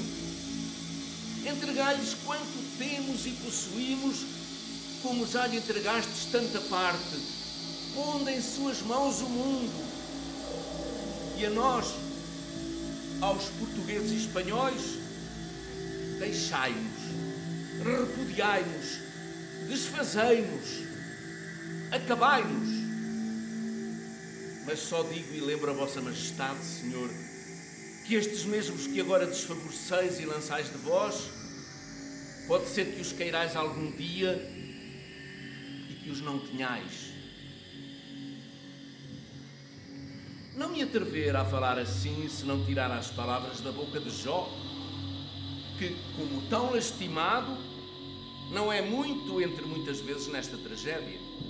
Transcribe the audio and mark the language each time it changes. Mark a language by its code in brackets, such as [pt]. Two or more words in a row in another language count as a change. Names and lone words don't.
[pt] Entregai-lhes quanto temos e possuímos, como já lhe entregastes tanta parte, pondo em suas mãos o mundo. E a nós, aos portugueses e espanhóis, deixai-nos, repudiai-nos, desfazei-nos, acabai-nos. Mas só digo e lembro a vossa majestade, Senhor, que estes mesmos que agora desfavoreceis e lançais de vós, pode ser que os queirais algum dia e que os não tenhais. Não me atrever a falar assim se não tirar as palavras da boca de Jó, que, como tão lastimado, não é muito entre muitas vezes nesta tragédia.